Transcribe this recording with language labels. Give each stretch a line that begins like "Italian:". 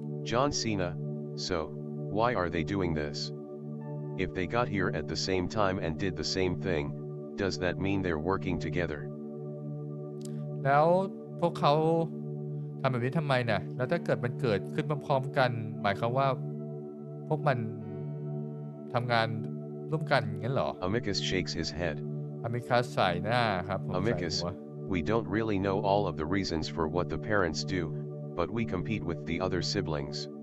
English: John Cena, so, why are they doing this? If they got here at the same time and did the same thing, does that mean they're working together?
Thai: แล้วพวกเขาทำแบบนี้ทำไมเนี่ยแล้วถ้าเกิดมันเกิดขึ้นพร้อมๆกันหมายความว่าพวกมันทำงานร่วมกันงั้นเหรอ
English: Amicus shakes his head.
Thai: อามิคัสใส่หน้าครับผม
English: Amicus, we don't really know all of the reasons for what the parents do, but we compete with the other siblings.